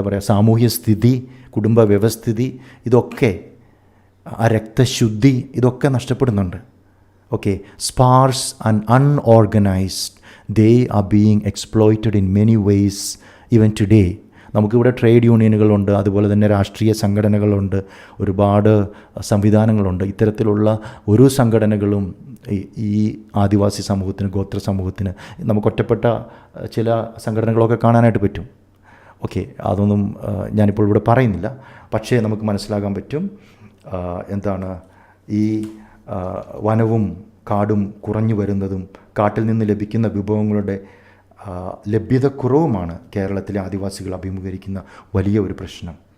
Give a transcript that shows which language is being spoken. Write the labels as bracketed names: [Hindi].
[Malayalam] സാമൂഹ്യ സ്ഥിതി, കുടുംബ വ്യവസ്ഥിതി, ഇതൊക്കെ, ആ രക്തശുദ്ധി, ഇതൊക്കെ നഷ്ടപ്പെടുന്നുണ്ട്. [English] Okay, sparse and unorganised, they are being exploited in many ways even today. [Malayalam] നമുക്കിവിടെ ട്രേഡ് യൂണിയനുകളുണ്ട്, അതുപോലെ തന്നെ രാഷ്ട്രീയ സംഘടനകളുണ്ട്, ഒരുപാട് സംവിധാനങ്ങളുണ്ട്. ഇത്തരത്തിലുള്ള ഒരു സംഘടനകളും ഈ ആദിവാസി സമൂഹത്തിന്, ഗോത്ര സമൂഹത്തിന്, നമുക്ക് ഒറ്റപ്പെട്ട ചില സംഘടനകളൊക്കെ കാണാനായിട്ട് പറ്റും. ഓക്കെ, അതൊന്നും ഞാനിപ്പോൾ ഇവിടെ പറയുന്നില്ല. പക്ഷേ നമുക്ക് മനസ്സിലാക്കാൻ പറ്റും എന്താണ് ഈ വനവും കാടും കുറഞ്ഞു വരുന്നതും കാട്ടിൽ നിന്ന് ലഭിക്കുന്ന വിഭവങ്ങളുടെ ലഭ്യതക്കുറവുമാണ് കേരളത്തിലെ ആദിവാസികൾ അഭിമുഖീകരിക്കുന്ന വലിയ ഒരു പ്രശ്നം.